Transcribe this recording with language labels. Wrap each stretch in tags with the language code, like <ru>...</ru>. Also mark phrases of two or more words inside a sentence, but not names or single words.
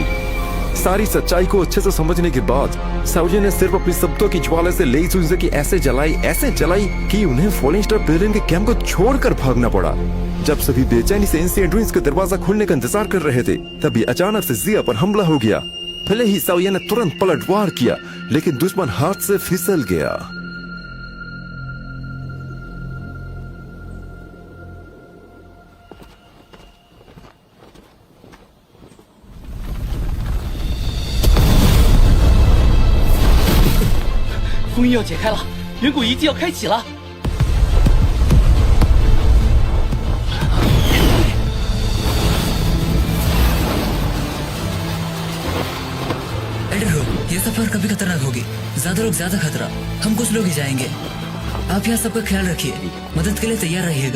<hi>सारी सच्चाई को अच्छे से समझने के बाद सावियन ने सिर्फ अपनी शब्दों की ज्वाला से लेई सुइज़े की ऐसे जलाई कि उन्हें फॉरेस्टर पवेलियन के कैंप को छोड़कर भागना पड़ा। जब सभी बेचैनी से एंशिएंट रुइंस का दरवाजा खुलने का इंतजार कर रहे थे, तभी अचानक से जिया पर हमला हो गया। भले ही सावियन ने तुरंत पलटवार किया, लेकिन दुश्मन हाथ से फिसल गया।</hi> <zh>封印要解开了，远古遗迹要开启了。</zh> <hi>एल्डर हो, ये सफर कभी खतरनाक होगी। ज्यादा लोग ज्यादा खतरा, हम कुछ लोग ही जाएंगे। आप यहाँ सबका ख्याल रखिए, मदद के लिए तैयार रहिएगा।</hi>